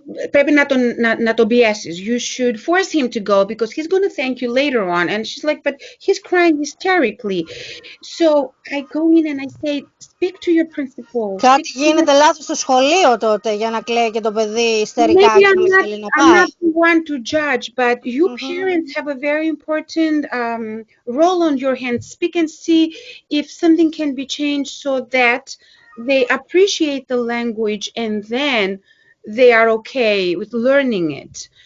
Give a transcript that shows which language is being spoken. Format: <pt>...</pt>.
<el>πρέπει να τον πιέσεις.</el> <en>You should force him to go because he's going to thank you later on. And she's like, but he's crying hysterically. So I go in and I say, speak to your principal.</en> <el>Κάτι γίνεται λάθος στο σχολείο τότε για να κλαίει και το παιδί ιστερικά</el> <en>Maybe</en> <el>και να θέλει να</el> <en>I'm</en> <el>πάει.</el> <en>not the one to judge, but you parents have a very important role on your hands. Speak and see if something can be changed so that they appreciate the language and then they are okay with learning it.</en>